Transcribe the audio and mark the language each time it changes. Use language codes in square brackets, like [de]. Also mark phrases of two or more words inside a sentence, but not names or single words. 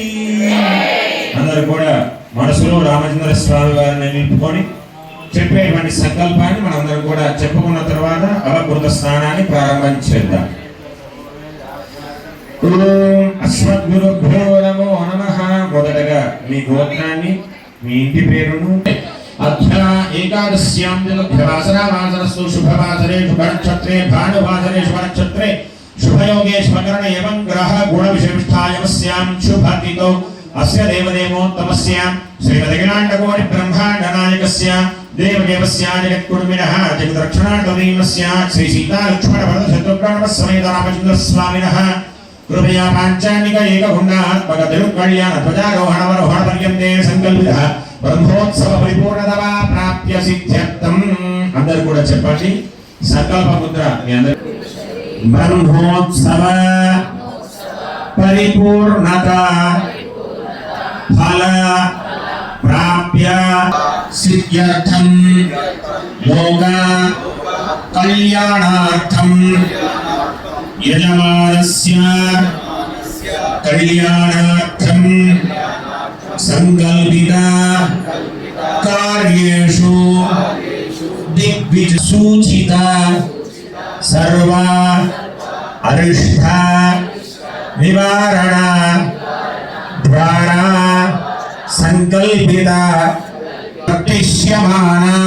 [te] అందరూ కూడా మనసులో రామచంద్ర స్వామి వారిని నిలుపుకొని చెప్పేటువంటి సంకల్పాన్ని మనందరం కూడా చెప్పుకున్న తర్వాత అవకృత స్నానాన్ని ప్రారంభం చేద్దాం. [sa] ఓం అస్మద్గురుభ్యో నమో నమః. [te] మొదటగా మీ గోత్రాన్ని మీ ఇంటి పేరును [sa] अध्या एकादश्यां दिवसरावासरस्तु शुभवासरे शुभनक्षत्रे भानुवासरे शुभनक्षत्रे शुभयोगे शुभकरण एवं ग्रह गुणविशिष्टायमस्यां शुभतिथौ अस्य देवदेवोत्तमस्यां श्रीमदखिलाण्डकोटि ब्रह्माण्डनायकस्य देवदेवस्य जगत्कुर्मिणः जगद्रक्षणार्थदीनस्य श्री सीता लक्ष्मण भरत शत्रुघ्न समेत रामचन्द्रस्वामिनः कृपया पाञ्चानिक एकगुणात्मक तिरुकल्याण ध्वजारोहण पर्यन्ते संकल्पितः ब्रह्मोत्सव परिपूर्णतमा प्राप्य सिद्ध्यर्थम. [te] అందరూ కూడా చెప్పండి సంకల్ప ముద్ర. మీ అందరూ [sa] బ్రహ్మోత్సవ పరిపూర్ణత ఫల ప్రాప్య సిద్ధ్యర్థం లోక కళ్యాణార్థం యజమానస్య కళ్యాణార్థం संकल्पित कार्येषु दिग्विजय सूचित सर्व अरिष्ट निवारण द्वारा संकल्पित प्रतिष्यमान